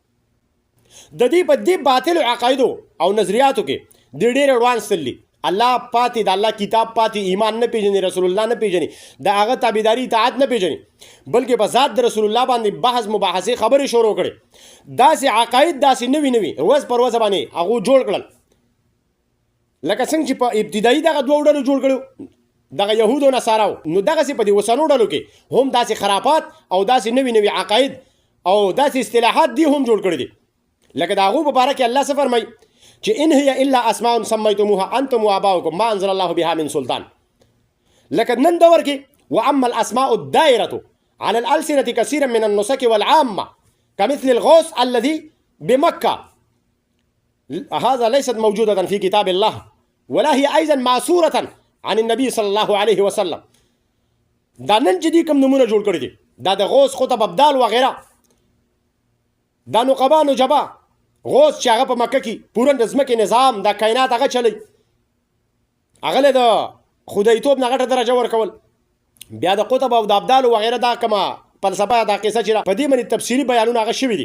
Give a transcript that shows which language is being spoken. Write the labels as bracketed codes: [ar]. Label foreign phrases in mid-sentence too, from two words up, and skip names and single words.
[ps] د دې په دې باطلو عقایدو او نظریاتو کې د ډېر اډوانس تللي الله پاتې د الله کتاب پاتې ایمان نه پیژني رسول الله نه پیژني د هغه تابعداري اطاعت نه پیژني بلکې په ذات د رسول الله باندې بحث مباحثې خبرې شروع کړې داسې عقاید داسې نوي نوي ورځ پر ورځ باندې هغو جوړ کړل لکه څنګه چې په ابتدایي دغه دوه ډلو جوړ کړو دغه یهود او نصاراو نو دغسې په دې اوسنو ډلو کې هم داسې خرافات او داسې نوي نوي عقاید او داسې اصطلاحات دي هم جوړ کړي دي لکه د هغو په باره کې الله څه فرمایي چې [ar] ان هي الا اسماء سميتموها انتم واباؤكم ما انزل الله بها من سلطان [ps] لکه نن دور کې [ar] واما الاسماء الدائره على الالسنه كثيرا من النسك والعامه كمثل الغوث الذي بمكه هذا ليست موجوده في كتاب الله ولا هي ايضا معصوره عن النبي صلى الله عليه وسلم. [ps] دا نن چې دي کوم نمونه جوړ کړي دي دا د غوث خطب ابدال وغیره دا نقبا نجبا غوث چې هغه په مکه کې پوره د ځمکې نظام د کائنات هغه چلی هغه له د خدایتوب نه غټه درجه ورکول بیا د قطب او د ابدال وغیره دا کومه فلسفه دا قصه چې په دې باندې تفصیلي بیانونه هغه شوي دي.